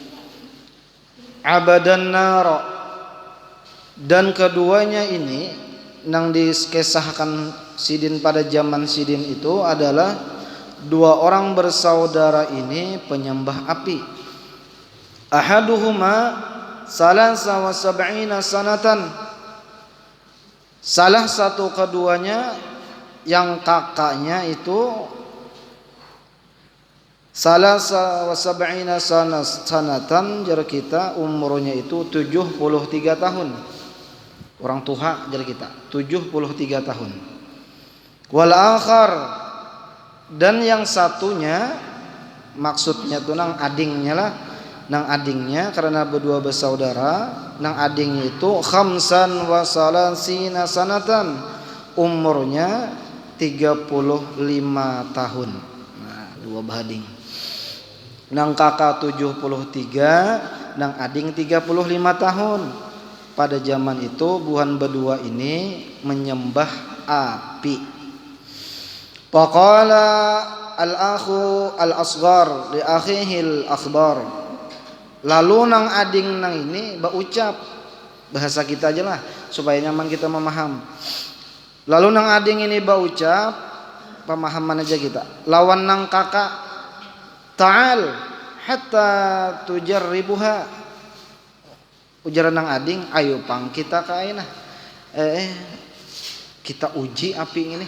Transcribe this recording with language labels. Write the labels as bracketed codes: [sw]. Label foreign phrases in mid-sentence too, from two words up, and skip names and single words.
[ar] عبدة النار, [bjn] dan keduanya ini yang dikisahkan Sidin pada zaman Sidin itu adalah dua orang bersaudara ini penyembah api. [ar] أحدهما ثلاثة وسبعين سنة, [bjn] salah satu keduanya yang kakaknya itu [ar] ثلاثة وسبعين سنة, [bjn] jar kita umurnya itu 73 tahun. Orang tua jar kita 73 tahun. [ar] والآخر, [bjn] dan yang satunya, maksudnya tuh nang adingnya lah, nang adingnya karena berdua bersaudara, nang adingnya itu [ar] خمسا وثلاثين سنة, [bjn] umurnya 35 tahun. Nah, dua bahading. Nang kakak 73, nang ading 35 tahun. Pada zaman itu buhan berdua ini menyembah api. [ar] فقال الأخ الأصغر لأخيه الأكبر, [bjn] lalu nang ading nang ini berucap, bahasa kita aja lah supaya nyaman kita memaham. Lalu nang ading ini berucap, pemahaman aja kita, lawan nang kakak, [ar] تعال حتى تجربها, [bjn] ujaran nang ading, ayo pang kita kainah, kita uji api ini.